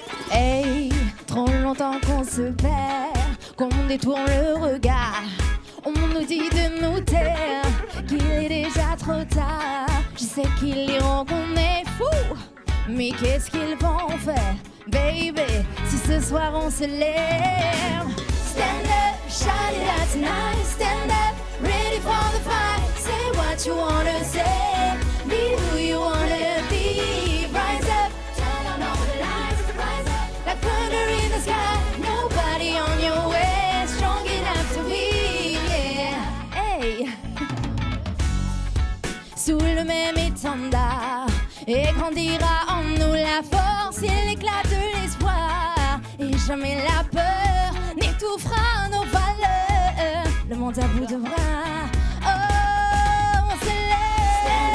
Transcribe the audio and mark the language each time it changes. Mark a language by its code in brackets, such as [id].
[fr] Hey, trop longtemps qu'on se perd, qu'on détourne le regard. On nous dit de nous taire, qu'il est déjà trop tard. Je sais qu'ils diront qu'on est fous, mais qu'est-ce qu'ils vont faire, baby, si ce soir on se lève? [en] Stand up, shout it out tonight. Stand up, ready for the fight. Say what you wanna say, be who you wanna be. Rise up, turn on all the lights. Rise up, like thunder in the sky. Nobody on your way, strong enough to win, yeah. Hey. [fr] Sous le même étendard, et grandira en nous la force et l'éclat de l'espoir. Et jamais la peur n'étouffera nos valeurs. Le monde à bout de bras, oh, on se lève.